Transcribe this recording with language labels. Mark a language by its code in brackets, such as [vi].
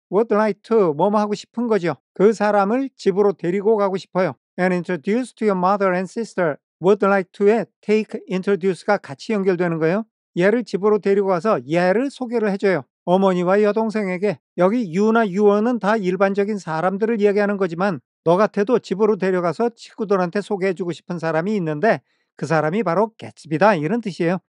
[ko] would like to 뭐뭐 하고 싶은 거죠. 그 사람을 집으로 데리고 가고 싶어요. [en] And introduce to your mother and sister. [ko] would like to에 take, introduce가 같이 연결되는 거예요. 얘를 집으로 데리고 가서 얘를 소개를 해줘요. 어머니와 여동생에게. 여기 you나 your는 다 일반적인 사람들을 이야기하는 거지만 너 같아도 집으로 데려가서 친구들한테 소개해주고 싶은 사람이 있는데 그 사람이 바로 개츠비다 이런 뜻이에요.